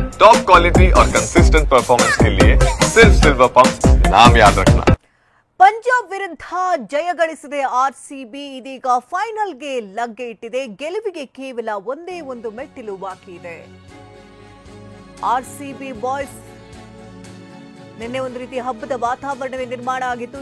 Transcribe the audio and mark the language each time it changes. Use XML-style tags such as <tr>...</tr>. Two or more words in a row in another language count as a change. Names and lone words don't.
<en>top quality</en> <hi>और</hi> <en>consistent performance</en> <hi>के लिए सिर्फ सिल्वर पंप नाम याद रखना।</hi> <kn>ಪಂಜಾಬ್ ವಿರುದ್ಧ ಜಯ ಗಳಿಸಿದೆ ಆರ್ಸಿಬಿ. ಇದೀಗ ಫೈನಲ್ಗೆ ಲಗ್ಗೆ ಇಟ್ಟಿದೆ. ಗೆಲುವಿಗೆ ಕೇವಲ ಒಂದೇ ಒಂದು ಮೆಟ್ಟಿಲು ಬಾಕಿ ಇದೆ.</kn> <en>RCB boys</en> <kn>ನಿನ್ನೆ ಒಂದು ರೀತಿ ಹಬ್ಬದ ವಾತಾವರಣವೇ ನಿರ್ಮಾಣ ಆಗಿತ್ತು.</kn>